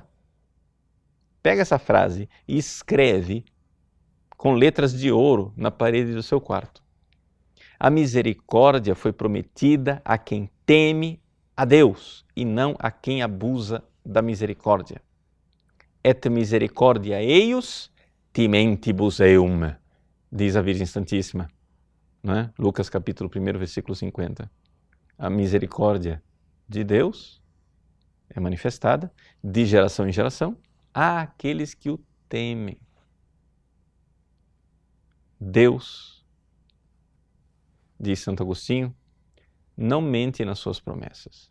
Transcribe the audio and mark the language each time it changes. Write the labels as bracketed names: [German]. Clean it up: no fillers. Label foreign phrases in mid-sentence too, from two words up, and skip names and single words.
[Portuguese] Pega essa frase e escreve com letras de ouro na parede do seu quarto. A misericórdia foi prometida a quem teme a Deus e não a quem abusa da misericórdia. [Latin] Et misericordia eius timentibus eum, [Portuguese] diz a Virgem Santíssima, não é? Lucas capítulo 1, versículo 50. A misericórdia de Deus é manifestada de geração em geração àqueles que o temem. Deus, diz Santo Agostinho, não mente nas suas promessas.